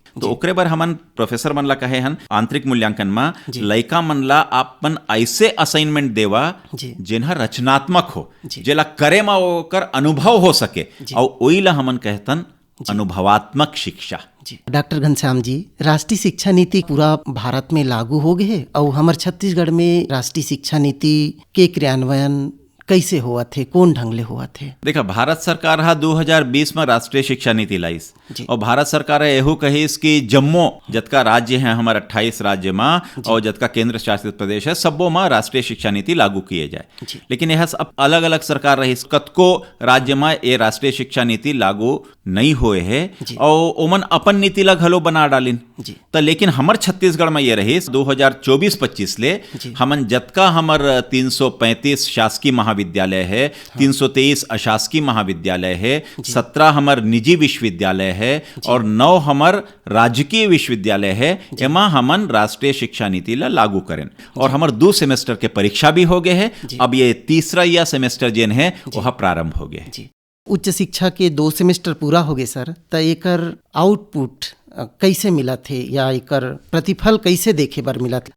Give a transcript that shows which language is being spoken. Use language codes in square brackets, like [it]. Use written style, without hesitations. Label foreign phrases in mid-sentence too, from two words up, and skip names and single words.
[hne] तो ओकरे बर हमन प्रोफेसर मन ला कहे हन आंतरिक मूल्यांकन में लइका मन ला अपन ऐसे असाइनमेंट देवा जिनहा रचनात्मक हो, जेला करे में ओकर अनुभव हो सके, और ओई ला हमन कहतन अनुभवात्मक शिक्षा। डॉक्टर घनश्याम जी, राष्ट्रीय शिक्षा नीति पूरा भारत में लागू हो गए और हमारे छत्तीसगढ़ में राष्ट्रीय शिक्षा नीति के क्रियान्वयन कैसे हुआ थे, कौन ढंग ले हुआ थे? देखा, भारत सरकार हा 2020 में राष्ट्रीय शिक्षा नीति लाइस और भारत सरकार एहू कहिस कि जम्मो जतका राज्य है हमारे 28 राज्य में और जतका केंद्र शासित प्रदेश है सबो में राष्ट्रीय शिक्षा नीति लागू किए जाए। लेकिन यह सब अलग अलग सरकार रही, कतको राज्य में ये राष्ट्रीय शिक्षा नीति लागू नहीं हुए है और ओमन अपन नीति ला घलो बना डालिन। तो लेकिन हमर छत्तीसगढ़ में ये रही 2024-25 ले हमन जतका हमर 335 शासकीय महाविद्यालय है, 323 अशासकीय महाविद्यालय है, 17 हमर निजी विश्वविद्यालय है और 9 हमर राजकीय विश्वविद्यालय है, एमा हमन राष्ट्रीय शिक्षा नीति ला लागू करें। और हमर 2 सेमेस्टर के परीक्षा भी हो गए है, अब ये तीसरा या सेमेस्टर जेन है वह प्रारंभ हो गए। उच्च शिक्षा के 2 सेमेस्टर पूरा हो गए सर, तो एकर आउटपुट कैसे मिला थे या एकर प्रतिफल कैसे देखे बर मिला थे?